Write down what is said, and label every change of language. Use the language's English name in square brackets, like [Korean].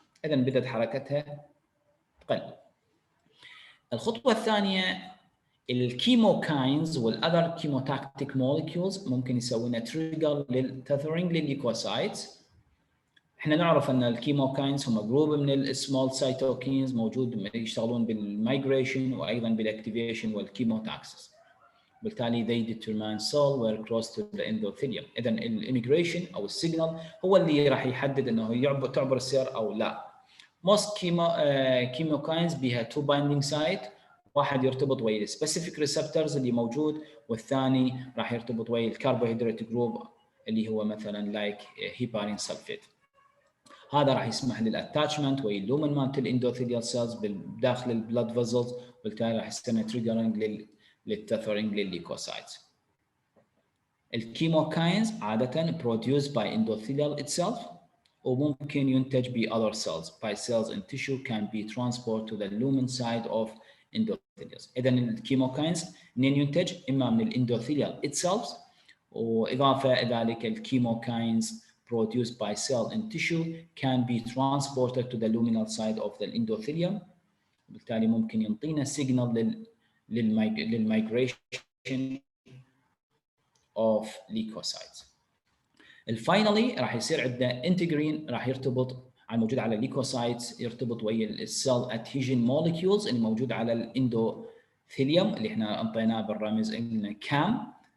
[Arabic] إذا بدأت حركتها تقل. الخطوة الثانية الكيموكاينز والأذر كيموتاكتيك موليكيولز ممكن يسوون تريجر للتثرينج للليكوسايتس. احنا نعرف ان الكيموكاينز هم جروب من السمول سايتوكينز موجود يشتغلون بالمايجريشن وايضا بالاكتيفيشن والكيموتاكسس. بالتالي [English] they determine cell were crossed to the endothelium. [Arabic] اذا الاميجريشن او السيجنال هو اللي راح يحدد انه تعبر السير او لا. most chemokines بها [English] two binding site، [Arabic] واحد يرتبط ويا specific receptors اللي موجود، والثاني راح يرتبط ويا الكربوهيدرات جروب اللي هو مثلا لايك هيبارين سلفيت. هذا راح يسمح للاتاتشمنت ويا اللومن مالت الاندوثيليال سيلز بداخل البلاد فيزلز، وبالتالي راح يستمر تريجرنج للتثرينج للليكوسايتس. [English] الكيموكاينز عادة produced by endothelial itself وممكن ينتج ب other cells by cells in tissue can be transported to the lumen side of endothelium. [Arabic] إذا الكيموكاينز منين ينتج؟ إما من الاندوثيليال [English] itself [Arabic] وإضافة إلى ذلك الكيموكاينز [English] produced by cell in tissue can be transported to the luminal side of the endothelium. [Arabic] بالتالي ممكن ينطينا [English] signal للmigration of leukocytes. [Arabic] الفاينلي راح يصير عندنا انتجرين راح يرتبط الموجود على الليكوسايتس يرتبط ويا السيل ادهيجن مولكيولز اللي موجود على الاندوثيليوم اللي احنا انطيناه بالرمز قلنا كام.